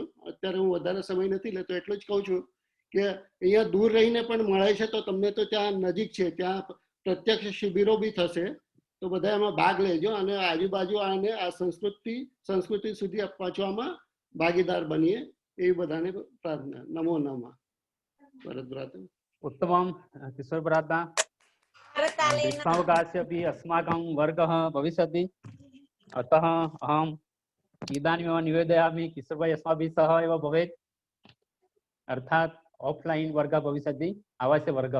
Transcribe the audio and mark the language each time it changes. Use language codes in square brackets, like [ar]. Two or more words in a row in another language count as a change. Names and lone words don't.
[gu] અત્યારે હું વધારે સમય નથી લેતો, એટલું જ કહું છું કે અહીંયા દૂર રહીને પણ મળે છે, તો તમને તો ત્યાં નજીક છે, ત્યાં પ્રત્યક્ષ શિબિરો બી થશે। તો બધા એમાં ભાગ લેજો અને આજુબાજુ આને આ સંસ્કૃતિ સુધી પહોંચવામાં ભાગીદાર બનીએ, એવી બધાને પ્રાર્થના। [sa] नमो नमः। भरत भ्राता। उत्तमं किशोर भ्राता। ग्रीष्मावकाशे अपि अस्माकं वर्गः भविष्यति, अतः अहम् इदानीमेव निवेदयामि किशोरभाई अस्माभिः सह एव भवेत्, अर्थात् ऑफलाइन वर्गः भविष्यति, आवासीय वर्गः।